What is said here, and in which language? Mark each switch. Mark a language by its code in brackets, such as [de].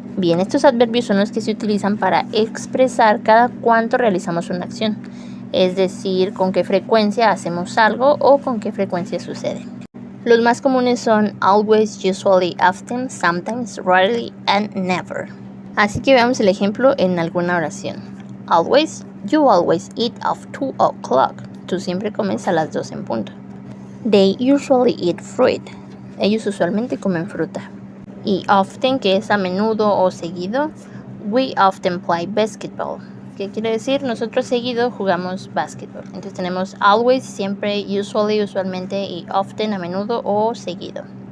[es] Bien, estos adverbios son los que se utilizan para expresar cada cuánto realizamos una acción, es decir, con qué frecuencia hacemos algo o con qué frecuencia sucede. Los más comunes son always, usually, often, sometimes, rarely, and never. Así que veamos el ejemplo en alguna oración. [en] Always, you always eat at 2 o'clock. [es] Tú siempre comes a las 2 en punto. [en] They usually eat fruit. [es] Ellos usualmente comen fruta. Y often, que es a menudo o seguido, [en] we often play basketball. [es] ¿Qué quiere decir? Nosotros seguido jugamos básquetbol. Entonces tenemos always, siempre, usually, usualmente, y often, a menudo o seguido.